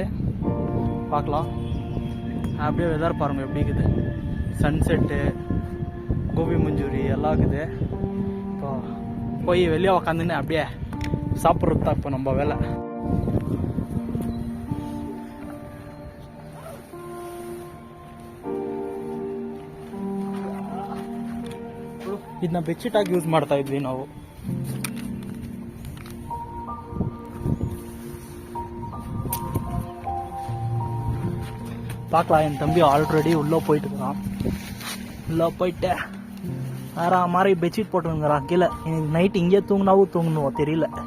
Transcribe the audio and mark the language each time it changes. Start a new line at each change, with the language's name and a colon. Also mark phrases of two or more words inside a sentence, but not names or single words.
Tamil: பார்க்கலாம். அப்படியே வெதர் பாருங்கள் எப்படி இருக்குது. சன்செட்டு, கோபி மஞ்சூரி எல்லாம் இருக்குது. இப்போ போய் வெளியே உக்காந்துன்னு அப்படியே சாப்பிட்றது தான் இப்போ நம்ம வேலை.
Kannada: ಇದನ್ನ ಬೆಡ್ಶೀಟಾಗಿ ಯೂಸ್ ಮಾಡ್ತಾ ಇದ್ವಿ ನಾವು.
Tamil: பார்க்கலாம். என் தம்பி ஆல்ரெடி உள்ளே போயிட்டு இருக்கிறான். உள்ளே போயிட்டு வேற மாதிரி பெட்ஷீட் போட்டுருங்கிறான் கீழே. எனக்கு நைட் இங்கே தூங்கினாவும் தூங்கணும் தெரியல.